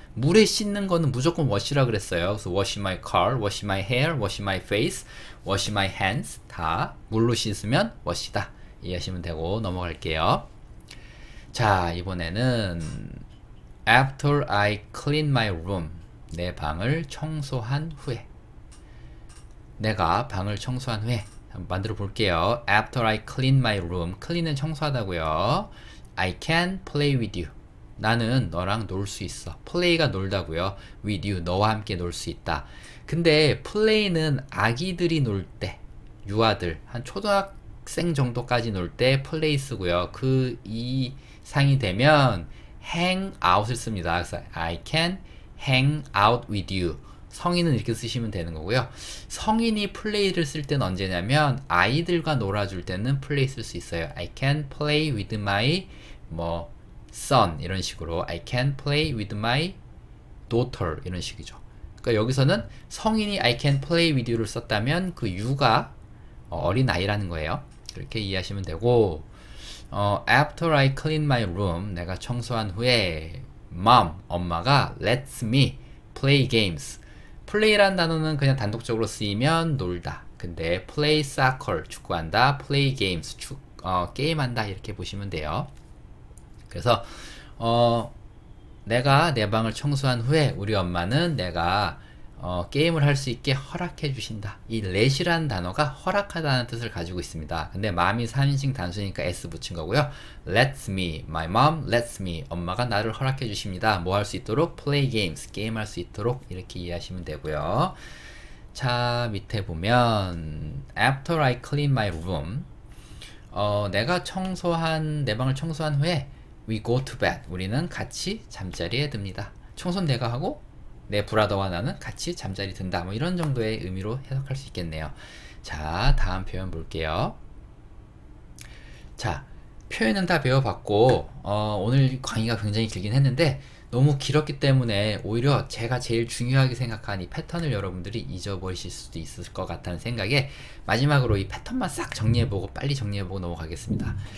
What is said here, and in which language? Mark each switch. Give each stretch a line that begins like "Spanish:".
Korean: 물에 씻는 거는 무조건 wash라 그랬어요.
English: 그래서 wash my car, wash my hair, wash my face, wash my hands
Korean: 다 물로 씻으면 wash다 이해하시면 되고 넘어갈게요. 자, 이번에는
English: after I clean my room
Korean: 내 방을 청소한 후에 내가 방을 청소한 후에 한번 만들어 볼게요.
English: After I clean my room clean은 청소하다고요. I can play with you
Korean: 나는 너랑 놀 수 있어. play가 놀다고요. with you 너와 함께 놀 수 있다. 근데 play는 아기들이 놀 때 유아들 한 초등학생 정도까지 놀 때 play 쓰고요. 그 이상이 되면 hang out을 씁니다. 그래서
English: I can hang out with you
Korean: 성인은 이렇게 쓰시면 되는 거고요. 성인이 플레이를 쓸 때는 언제냐면 아이들과 놀아줄 때는 플레이 쓸 수 있어요.
English: I can play with my son 이런 식으로 I can play with my daughter 이런 식이죠.
Korean: 그러니까 여기서는 성인이
English: I can play with you
Korean: 를 썼다면 그 you가 어린 아이라는 거예요. 그렇게 이해하시면 되고
English: after I clean my room
Korean: 내가 청소한 후에 mom 엄마가
English: lets me play games
Korean: play라는 단어는 그냥 단독적으로 쓰이면 놀다. 근데 play soccer 축구한다. play games 게임한다 이렇게 보시면 돼요. 그래서 내가 내 방을 청소한 후에 우리 엄마는 내가 게임을 할 수 있게 허락해 주신다. 이 let이라는 단어가 허락하다는 뜻을 가지고 있습니다. 근데 mom이 3인칭 단수니까 s 붙인 거고요.
English: lets me, my mom lets me.
Korean: 엄마가 나를 허락해 주십니다. 뭐 할 수 있도록? play games, 게임할 수 있도록 이렇게 이해하시면 되고요. 자, 밑에 보면
English: after I clean my room
Korean: 내가 내 방을 청소한 후에
English: we go to bed.
Korean: 우리는 같이 잠자리에 듭니다. 청소는 내가 하고 내 브라더와 나는 같이 잠자리 든다. 뭐 이런 정도의 의미로 해석할 수 있겠네요. 자, 다음 표현 볼게요. 자, 표현은 다 배워봤고 오늘 강의가 굉장히 길긴 했는데 너무 길었기 때문에 오히려 제가 제일 중요하게 생각한 이 패턴을 여러분들이 잊어버리실 수도 있을 것 같다는 생각에 마지막으로 이 패턴만 싹 정리해보고 빨리 정리해보고 넘어가겠습니다.